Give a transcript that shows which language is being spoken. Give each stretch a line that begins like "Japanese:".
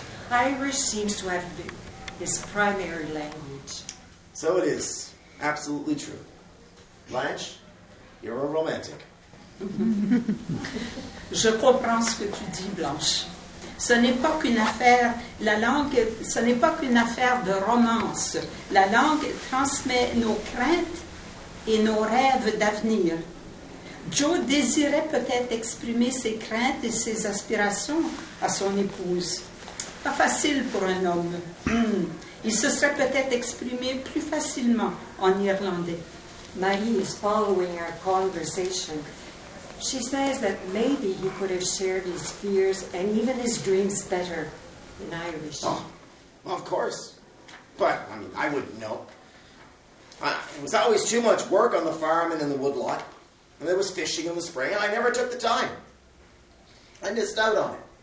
English: Irish seems to have been his primary language. So it is. Absolutely true. Blanche, you're a romantic.
French: Je comprends ce que tu dis, Blanche. Ce n'est pas qu'une affaire, la langue, ce n'est pas qu'une affaire de romance. La langue transmet nos craintes et nos rêves d'avenir. Joe désirait peut-être exprimer ses craintes et ses aspirations à son épouse. Pas facile pour un homme. Il se serait peut-être exprimé plus facilement en irlandais.
English: Marie is following our conversation. She says that maybe he could have shared his fears and even his dreams better in Irish. Oh, well, of course. But, I wouldn't know. It was always too much work on the farm and in the woodlot. And there was fishing in the spring, and I never took the time. I missed out on it.